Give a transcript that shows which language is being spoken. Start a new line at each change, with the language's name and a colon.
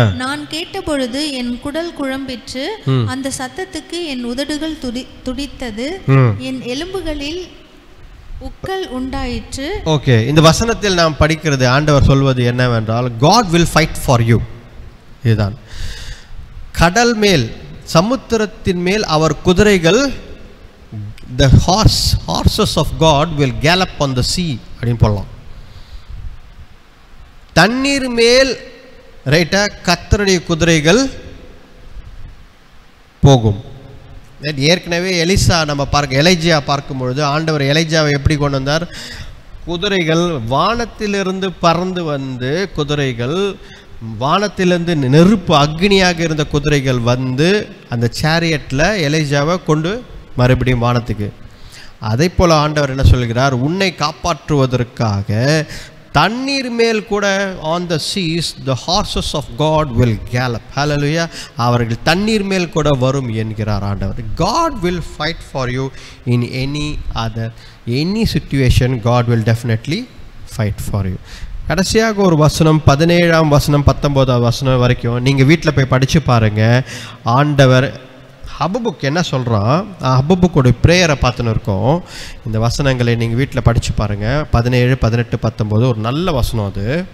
Tamil: நான் கேட்டபொழுது என் குடல் குழம்பிற்று, அந்த சத்தத்துக்கு என் உதடுகள் துடித்தது, என் எலும்புகளில் உக்கல் உண்டாயிற்று. ஓகே, இந்த வசனத்தில் நாம் படிக்கிறது ஆண்டவர் சொல்வது என்னவென்றால்,
English: God will fight for you.
Tamil: இதுதான். கடல் மேல், சமுத்திரத்தின் மேல் அவர் குதிரைகள்,
English: the horses of God will gallop on the sea
Tamil: அப்படின்னு போடலாம். தண்ணீர் மேல் ரைட்டா கர்த்தருடைய குதிரைகள் போகும். ஏற்கனவே எலிஜா பார்க்கும் பொழுது ஆண்டவர் எலிஜாவை எப்படி கொண்டு வந்தார், குதிரைகள் வானத்திலிருந்து பறந்து வந்து, குதிரைகள் வானத்திலிருந்து நெருப்பு அக்னியாக இருந்த குதிரைகள் வந்து அந்த சேரியட்டில் எலிஜாவை கொண்டு மறுபடியும் வானத்துக்கு. அதே போல் ஆண்டவர் என்ன சொல்கிறார், உன்னை காப்பாற்றுவதற்காக தண்ணீர் மேல் கூட
English: on the seas the horses of God will gallop. Hallelujah.
Tamil: அவர்கள் தண்ணீர் மேல் கூட வரும் என்கிறார் ஆண்டவர்.
English: God will fight for you in any situation. God will definitely fight for you.
Tamil: கடைசியாக ஒரு வசனம் 17ஆம் வசனம் 19ஆம் வசனம் வரைக்கும் நீங்கள் வீட்டில் போய் படித்து பாருங்கள். ஆண்டவர் ஹபபுக் என்ன சொல்கிறான், ஹபபுக்கோடைய ப்ரேயரை பார்த்துன்னு இருக்கோம். இந்த வசனங்களை நீங்கள் வீட்டில் படித்து பாருங்கள். 17, 18, 19 ஒரு நல்ல வசனம் அது.